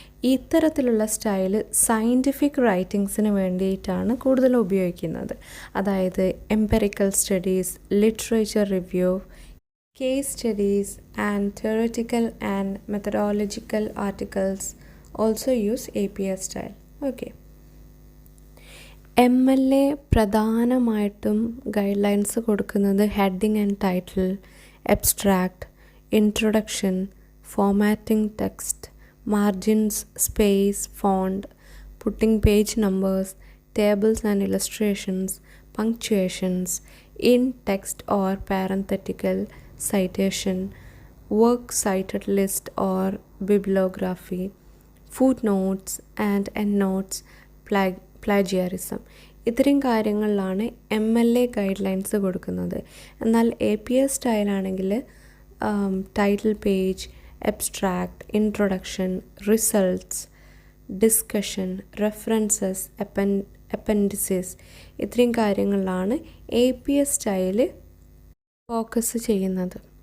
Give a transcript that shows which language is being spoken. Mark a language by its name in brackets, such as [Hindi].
[Malayalam] ഇത്തരത്തിലുള്ള style scientific റൈറ്റിങ്സിന് വേണ്ടിയിട്ടാണ് കൂടുതൽ ഉപയോഗിക്കുന്നത്. [English] അതായത് empirical studies, literature review, case studies and theoretical and methodological articles also use APA style. [Malayalam] Okay, MLA പ്രധാനമായിട്ടും guide lines കൊടുക്കുന്നത് heading and title, [English] Abstract, introduction, formatting text, margins, space, font, putting page numbers, tables and illustrations, punctuations, in text or parenthetical citation, work cited list or bibliography, footnotes and endnotes, plagiarism. [Malayalam] ഇത്രയും കാര്യങ്ങളിലാണ് MLA guide lines കൊടുക്കുന്നത്. എന്നാൽ APA സ്റ്റൈലാണെങ്കിൽ title page, എബ്സ്ട്രാക്ട്, introduction, results, discussion, references, അപ്പൻഡിസസ് ഇത്രയും കാര്യങ്ങളിലാണ് APA style focus ചെയ്യുന്നത്.